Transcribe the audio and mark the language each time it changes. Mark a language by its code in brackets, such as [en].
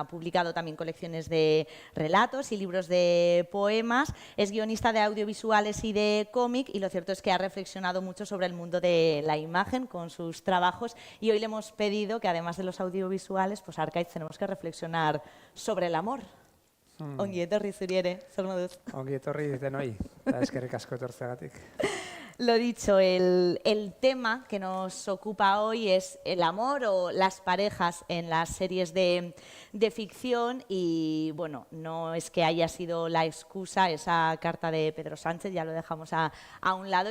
[es] Ha publicado también colecciones de relatos y libros de poemas. Es guionista de audiovisuales y de cómic, y lo cierto es que ha reflexionado mucho sobre el mundo de la imagen con sus trabajos, y hoy le hemos pedido que además de los audiovisuales, pues Arkaitz, tenemos que reflexionar sobre el amor. [eu] Ongi etorri zuri ere, zer moduz? Ongi etorri denoi, eta eskerrik asko etortzeagatik. [es] Lo dicho, el tema que nos ocupa hoy es el amor o las parejas en las series de ficción, y bueno, no es que haya sido la excusa esa carta de Pedro Sánchez, ya lo dejamos a un lado.